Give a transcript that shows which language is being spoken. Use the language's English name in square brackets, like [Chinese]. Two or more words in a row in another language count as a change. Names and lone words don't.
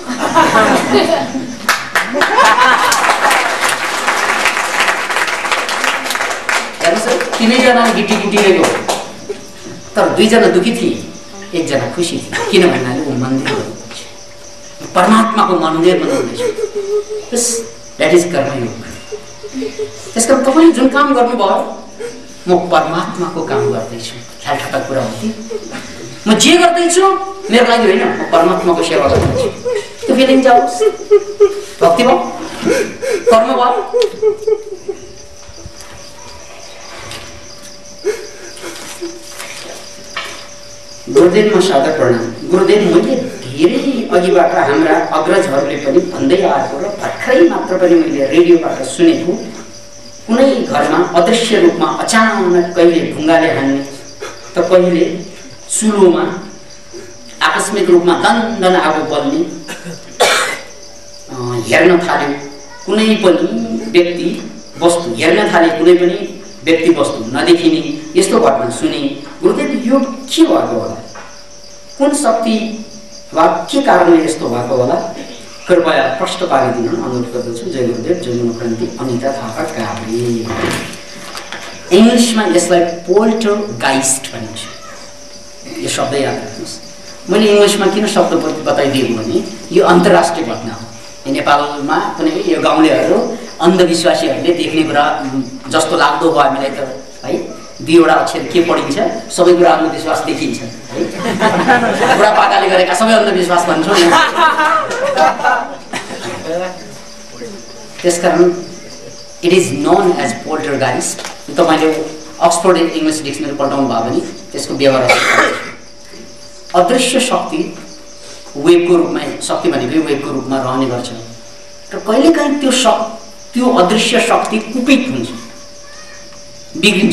[Nepali] हेर्नुहोस् तिनैजना गिटी कुटिरहेको तर दुईजना दुखी थिए एकजना खुसी थिए किन भन्नाले ऊ मन्दिर बनाउँदैछ परमात्माको मन्दिर बनाउँदैछ [English] yes that is [Nepali] कर्मयोग त्यसकारण तपाईँले जुन काम गर्नुभयो म परमात्माको काम गर्दैछु ख्याल ठट्टा कुरा हो कि म जे गर्दैछु मेरो लागि होइन, म परमात्माको सेवा गर्दैछु। त्यो फिलिङ जाओस्, भक्ति भयो, कर्म भयो। गुरुदेवमा सादर प्रणाम। गुरुदेव, मैले धेरै अघिबाट हाम्रा अग्रजहरूले पनि भन्दै आएको र भर्खरै मात्र पनि मैले रेडियोबाट सुनेको, कुनै घरमा अदृश्य रूपमा अचानक कहिले ढुङ्गाले हान्ने त कहिले चुलोमा आकस्मिक रूपमा दन्दन आगो बल्ने, हेर्न थाल्यो कुनै पनि व्यक्ति वस्तु, हेर्न थाले कुनै पनि व्यक्ति वस्तु नदेखिने, यस्तो घटना सुने। गुरुदेव, यो के भएको होला? कुन शक्ति वा के कारणले यस्तो भएको होला? कृपया प्रश्न पारिदिन अनुरोध गर्दछु। जय गुरुदेव। जय मनोक्रान्ति। अनिता थापा काभ्रे। इङ्ग्लिसमा यसलाई पोल्टरगाइस्ट भनिन्छ। यो शब्द याद राख्नुहोस्। मैले इङ्ग्लिसमा किन शब्द बताइदिएको भने यो अन्तर्राष्ट्रिय घटना हो। नेपालमा पनि यो गाउँलेहरू अन्धविश्वासीहरूले देख्ने कुरा जस्तो लाग्दो भयो हामीलाई त है, दुईवटा अक्षर के पढिन्छ सबै कुरा अन्धविश्वास देखिन्छ है। बुढापाकाले गरेका सबै अन्धविश्वास भन्छौँ। त्यसकारण [English] it is known as [Nepali] पोल्टरगाइस्ट। तपाईँले अक्सफोर्ड इङ्ग्लिस डिक्सनरी पल्टाउनु भयो भने त्यसको व्यवहार अदृश्य शक्ति वेबको रूपमा, शक्ति भनेकै वेबको रूपमा रहने गर्छ र कहिलेकाहीँ त्यो अदृश्य शक्ति कुपित हुन्छ, बिग्रिन्छ।